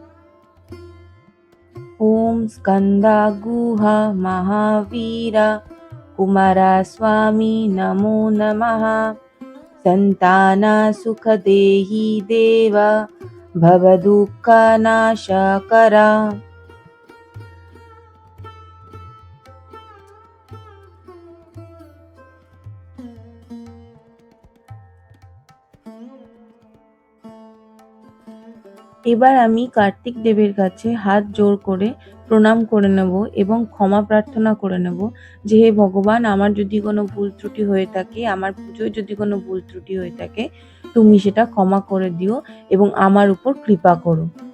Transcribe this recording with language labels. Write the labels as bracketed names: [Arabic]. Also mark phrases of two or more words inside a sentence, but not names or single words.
[Sanskrit] ओम स्कंदागुहा महावीरा कुमारस्वामी नमो नमः संताना सुखदेहि देवा भवदुःखनाशकरा। [Bangla] এবার আমি কার্তিক দেবের কাছে হাত জোড় করে প্রণাম করে নেব এবং ক্ষমা প্রার্থনা করে নেব যে হে ভগবান, আমার যদি কোনো ভুল ত্রুটি হয়ে থাকে, আমার পুজোয় যদি কোনো ভুল ত্রুটি হয়ে থাকে, তুমি সেটা ক্ষমা করে দিও এবং আমার উপর কৃপা করো।